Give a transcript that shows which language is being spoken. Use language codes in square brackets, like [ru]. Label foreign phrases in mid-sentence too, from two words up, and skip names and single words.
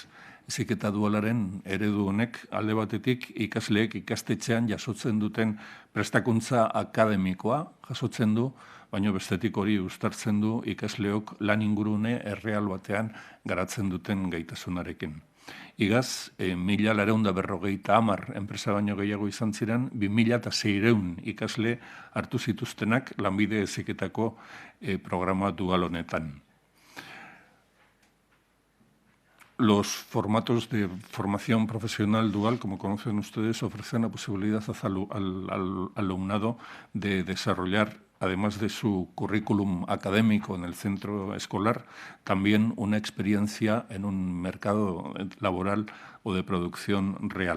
[eu] Heziketa dualaren eredu honek alde batetik ikasleek ikastetxean jasotzen duten prestakuntza akademikoa jasotzen du, baina bestetik hori uztartzen du ikasleok lan ingurune erreal batean garatzen duten gaitasunarekin. Igaz, 1.950 enpresa baino gehiago izan ziren, 2.600 ikasle hartu zituztenak lanbide heziketako programa dual honetan. [es] Los formatos de formación profesional dual, como conocen ustedes, ofrecen la posibilidad al alumnado de desarrollar, además de su currículum académico en el centro escolar, también una experiencia en un mercado laboral o de producción real.